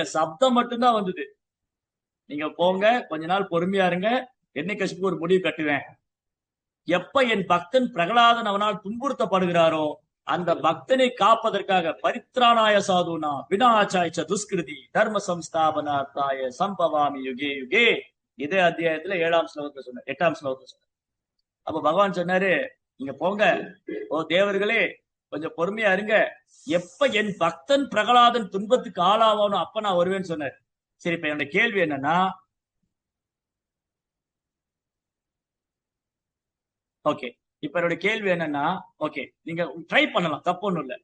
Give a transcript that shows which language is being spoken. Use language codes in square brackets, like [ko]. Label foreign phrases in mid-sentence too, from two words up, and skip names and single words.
[ta] சப்தம் மட்டும்தான் வந்தது. நீங்க போங்க, கொஞ்ச நாள் பொறுமையா இருங்க, எண்ணெய் ஒரு முடிவு கட்டுவேன். எப்ப என் பக்தன் பிரகலாதன் அவனால் துன்புறுத்தப்படுகிறாரோ அந்த பக்தனை காப்பதற்காக [sa] परित्राणाय साधूनां विनाशाय च दुष्कृताम् धर्म संस्थापनार्थाय सम्भवामि युगे युगे. [ta] இதே அத்தியாயத்துல 7ஆம் ஸ்லோகத்துல சொன்ன, 8ஆம் ஸ்லோகத்துல சொன்ன. அப்ப பகவான் சொன்னாரு, நீங்க போங்க, ஓ தேவர்களே கொஞ்சம் பொறுமையா இருங்க, எப்ப என் பக்தன் பிரகலாதன் துன்பத்துக்கு ஆளாவானோ அப்ப நான் வருவேன்னு சொன்னார். சரி, இப்ப என்னோட கேள்வி என்னன்னா, ஓகே, இப்ப என்னோட கேள்வி என்னன்னா, ஓகே நீங்க ட்ரை பண்ணலாம், தப்பு ஒண்ணும் இல்ல.